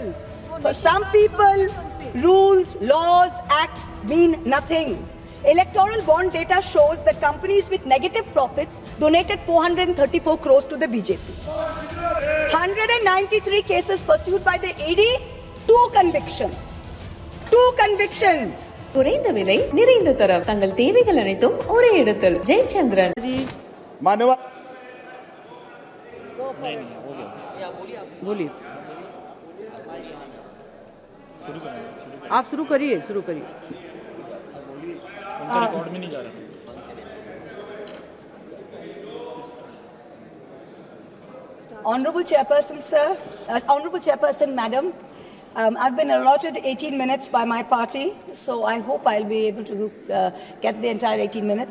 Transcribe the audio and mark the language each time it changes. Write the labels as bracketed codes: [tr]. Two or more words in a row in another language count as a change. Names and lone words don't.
[en] For some people, rules, laws, acts mean nothing. Electoral bond data shows that companies with negative profits donated 434 crores to the BJP. 193 cases pursued by the ED, 2 convictions. 2 convictions. [ta] குறைந்த விலை நிறைந்த தரம் தங்கள் தேவைகள் அனைத்தும் ஒரே இடத்தில் ஜெயச்சந்திரன். [hi] बोलिए आप शुरू करिए रिकॉर्ड में नहीं जा रहा. [en] Honorable Chairperson, sir, Honorable Chairperson, Madam, I've been allotted 18 minutes by my party, so I hope I'll be able to get the entire 18 minutes.